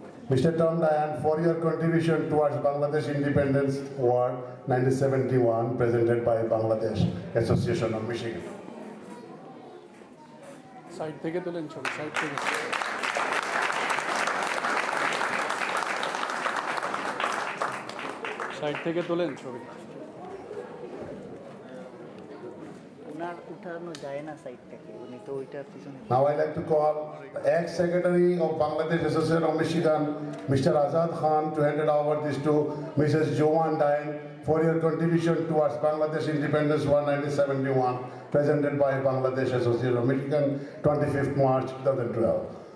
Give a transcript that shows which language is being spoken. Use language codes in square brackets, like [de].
[en] Mr. Tom Dyer, for your contribution towards Bangladesh Independence Award 1971, presented by Bangladesh Association of Michigan. [bn] Side থেকে তোলেন ছবি side থেকে side থেকে তোলেন ছবি ওনার উঠানো যায় না সাইড থেকে উনি তো ওইটার পিছনে [en] Now I like to call the ex-secretary of Bangladesh Association of Michigan, Mr. Azad Khan, to hand over this to Mrs. Joan Dine for your contribution towards Bangladesh Independence War 1971, presented by Bangladesh Association of Michigan, 25th March 2012.